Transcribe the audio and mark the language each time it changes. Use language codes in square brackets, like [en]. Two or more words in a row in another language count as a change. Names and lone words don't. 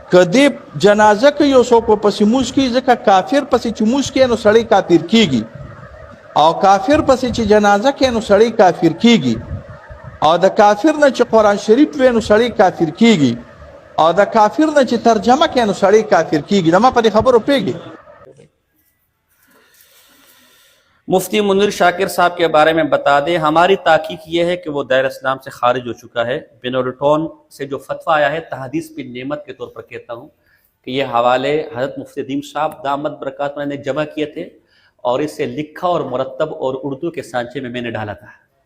[ps] که دې جنازه کوي یو څوک به پسې موز کوي ځکه کافر پسې چې موز کوي نو سړی کافر کېږي او کافر پسې چې جنازه کوي نو سړی کافر کېږي او د کافر نه چې قرآن شریف وی نو سړی کافر کېږي او د کافر نه چې ترجمه کوي نو سړی کافر کېږي. نو ما په دې خبرو پوهېږي. [ur] مفتی منیر شاکر صاحب کے بارے میں بتا دیں، ہماری تحقیق یہ ہے کہ وہ دائرہ اسلام سے خارج ہو چکا ہے. بنوری ٹاؤن سے جو فتویٰ آیا ہے تحدیث بن نعمت کے طور پر کہتا ہوں کہ یہ حوالے حضرت مفتی ندیم صاحب دامت برکات نے جمع کیے تھے اور اسے لکھا اور مرتب اور اردو کے سانچے میں میں نے ڈالا تھا.